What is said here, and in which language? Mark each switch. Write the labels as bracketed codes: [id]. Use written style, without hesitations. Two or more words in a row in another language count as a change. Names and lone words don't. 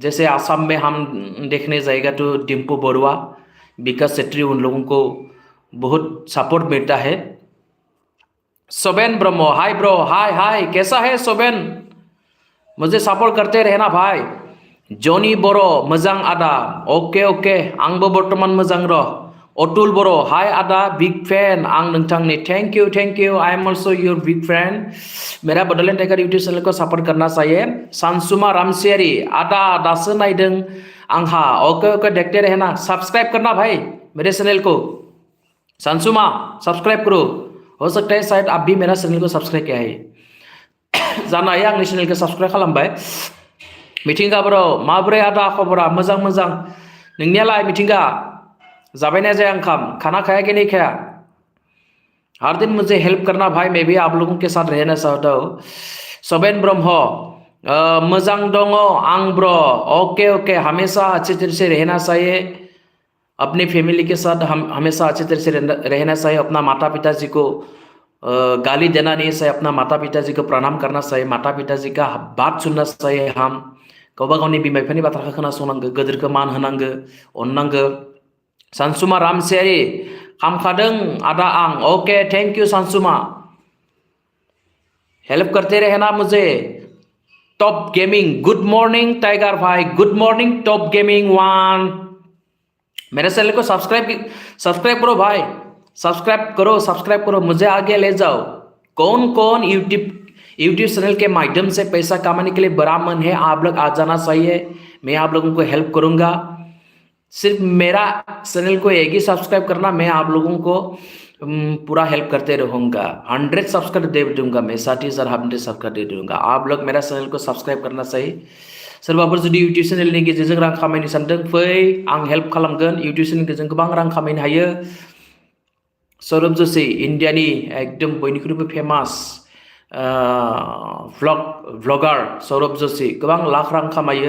[hi] जैसे आसाम में हम देखने जाएगा तो डिम्पू बरुआ, विकास सेट्री, उन लोगों को बहुत सपोर्ट मिलता है। सोबेन ब्रह्मो, हाय ब्रो, हाय हाय, कैसा है सोबेन? मुझे सपोर्ट करते रहना भाई। [brx] जॉनी बरो, मोजां आदा, [en] okay okay, [brx] आंबो बर्तमान मोजां र। अतुल बरो, हाय आदा, [en] big fan [brx] आं नोंथांनि, [en] thank you, I am also your big fan. [hi] मेरा बडोलेंड टाइगर यूट्यूब चैनल को सपोर्ट करना चाहिए। [brx] सानसुमा रामसियारी, आदा दासो नायदों आंहा, [en] okay okay, [hi] देखते रहना। सब्सक्राइब करना भाई मेरे चैनल को। सानसुमा सब्सक्राइब करो। हो सकता है शायद आप भी मेरा चैनल को सब्सक्राइब किया है। [brx] जानो हायो आंनि चैनल को सब्सक्राइब खालामबाय। मिथिंगा ब्रो, माब्रै आदा खबरा? मोजां मोजां। नोंनियालाय मिथिंगा? जाबायना जाया ओंखाम? [hi] खाना खाया कि नहीं खाया? हर दिन मुझे हेल्प करना भाई, मैं भी आप लोगों के साथ रहना चाहता हूँ। सोबेन ब्रह्म, [brx] मोजां दङ आं ब्रो, [en] okay okay, [hi] हमेशा अच्छे तरह से रहना चाहिए। अपने फैमिली के साथ हम हमेशा अच्छे तरह से रहना चाहिए। अपना माता पिताजी को गाली देना नहीं चाहिए। अपना माता पिताजी को प्रणाम करना चाहिए। माता पिताजी का बात सुनना चाहिए। [brx] हम गावबा गावनि बिमा बिफानि बाथ्राखौ खोनासंनांगौ, गोदोरखौ मान होनांगौ, अननांगौ। सानसुमा रामसियारि, हामखादों आदा आं, [en] okay, thank you Sansuma. [hi] हेल्प करते रहना मुझे। [en] Top Gaming, good morning Tiger bhai, good morning Top Gaming One. [hi] मेरे चैनल को सब्सक्राइब करो भाई, सब्सक्राइब करो, मुझे आगे ले जाओ। कौन कौन [en] YouTube channel [hi] के माध्यम से पैसा कमाने के लिए बड़ा मन है? आप लोग आ जाना चाहिए, मैं आप लोगों को हेल्प करूंगा। सिर्फ मेरा चैनल को एक ही सब्सक्राइब करना, मैं आप लोगों को पूरा हेल्प करते रहूँगा। 100 सब्सक्राइब दे दूंगा मैं, 60,000 100 सब्सक्राइब दे दूंगा। आप लोग मेरा चैनल को सब्सक्राइब करना चाहिए। [brx] सोरबाफोर जुदि यूट्यूब चैनेलनि गेजेरजों रां खामायनो सानदों, फै, आं हेल्प खालामगोन। यूट्यूब चैनेलनि गेजेरजों गोबां रां खामायनो हायो। सौरभ जोशी, इंडियानि एकदम बयनिख्रुइबो फेमास व्लगार सौरभ जोशी, गोबां लाख रां खामायो।